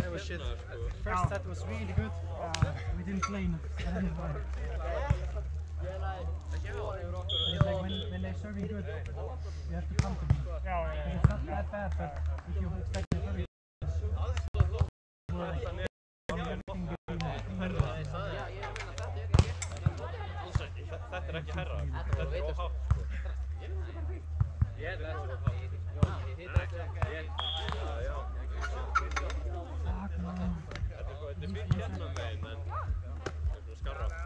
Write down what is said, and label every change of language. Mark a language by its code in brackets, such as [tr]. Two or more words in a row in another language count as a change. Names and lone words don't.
[en] shit. First set was really good. We didn't play enough. It's like when they're serving good, you have to come to me. It's not that bad, but if you expect a very [is] Þetta ekki herra, þetta of hátt. Ég held þetta of hátt. Þetta fínt hérna megin, en þetta skarra.